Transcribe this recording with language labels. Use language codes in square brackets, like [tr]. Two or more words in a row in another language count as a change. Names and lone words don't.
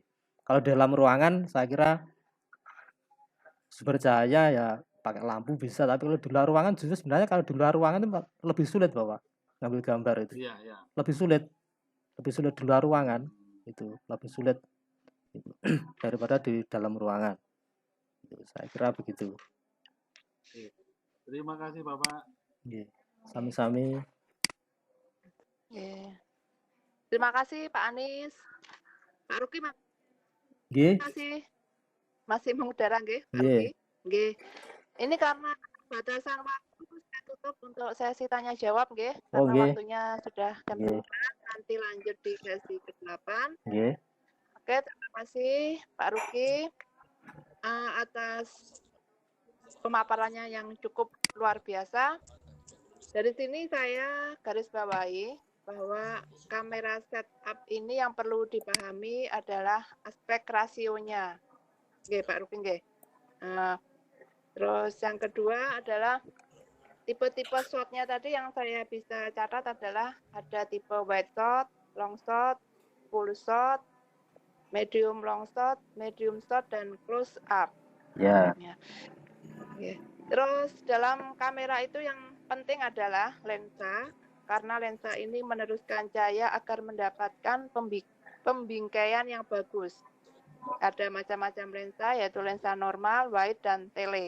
[id] Kalau dalam ruangan saya kira sumber cahaya ya pakai lampu bisa, tapi kalau di luar ruangan justru sebenarnya kalau di luar ruangan itu lebih sulit Bapak ngambil gambar itu. Iya, iya. Lebih sulit di luar ruangan itu lebih sulit gitu, daripada di dalam ruangan. Gitu, saya kira begitu. Oke. Terima kasih Bapak. [jv] Nggih, sami-sami. [id] Oke. Terima kasih Pak Anies. Pak Ruki Nggih, masih mengudara nggih, Pak nggih. Ruki? Nggih. Ini karena batasan waktu saya tutup untuk sesi tanya jawab nggih, Oh, karena nggih. waktunya sudah jam Nggih. 12, nanti lanjut di sesi ke-8. Nggih. Oke, terima kasih Pak Ruki atas pemaparannya yang cukup luar biasa. Dari sini saya garis bawahi bahwa kamera setup ini yang perlu dipahami adalah aspek rasionya. Oke, Pak Ruki, nggih. Terus yang kedua adalah tipe-tipe shot-nya tadi yang saya bisa catat adalah ada tipe [en] wide shot, long shot, full shot, medium long shot, medium shot, [id] dan [en] close up. [id] Ya. Oke. Terus dalam kamera itu yang penting adalah lensa, karena lensa ini meneruskan cahaya agar mendapatkan pembingkaian yang bagus. Ada macam-macam lensa, yaitu lensa normal, wide, dan tele.